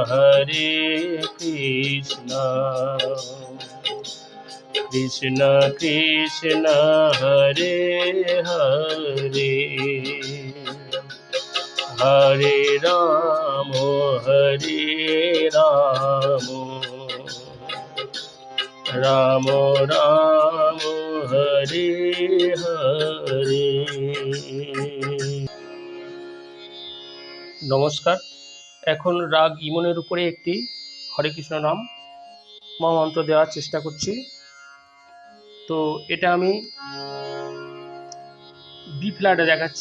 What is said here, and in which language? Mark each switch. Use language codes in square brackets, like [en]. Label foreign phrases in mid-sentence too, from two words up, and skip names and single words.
[sa] कृष्ण कृष्ण हरे हरे, हरे राम राम राम हरे हरे। [bn] নমস্কার। এখন রাগ ইমনের উপরে একটি হরে কৃষ্ণ নাম মহামন্ত্র দেওয়ার চেষ্টা করছি। তো এটা আমি বি ফ্ল্যাটে দেখাচ্ছি।